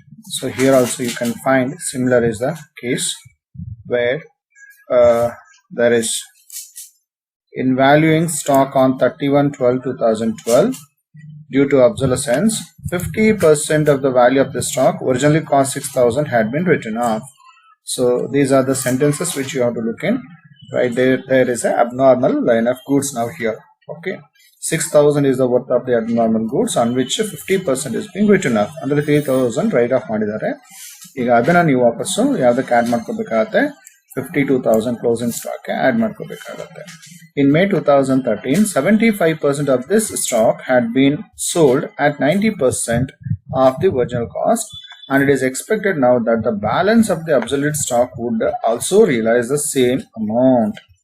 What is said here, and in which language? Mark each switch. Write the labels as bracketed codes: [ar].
[en] So here also you can find similar is the case where there is in valuing stock on 31/12/2012 due to obsolescence, 50% of the value of the stock originally cost 6,000 had been written off. So these are the sentences which you have to look in. Right there, there is an abnormal line of goods now here. Okay, 6,000 is the worth of the abnormal goods on which 50% is being written off. [kn] Under 3,000 write off ಮಾಡಿದ್ದಾರೆ. ಈಗ ಅದನ್ನ ನೀವು ವಾಪಸ್ಸು ಯಾವುದಕ್ಕೆ add ಮಾಡ್ಕೋಬೇಕಾಗುತ್ತೆ? [en] 52,000 closing stock add [kn] ಮಾಡ್ಕೋಬೇಕಾಗುತ್ತೆ. [en] In May 2013, 75% of this stock had been sold at 90% of the original cost, and it is expected now that the balance of the obsolete stock would also realize the same amount.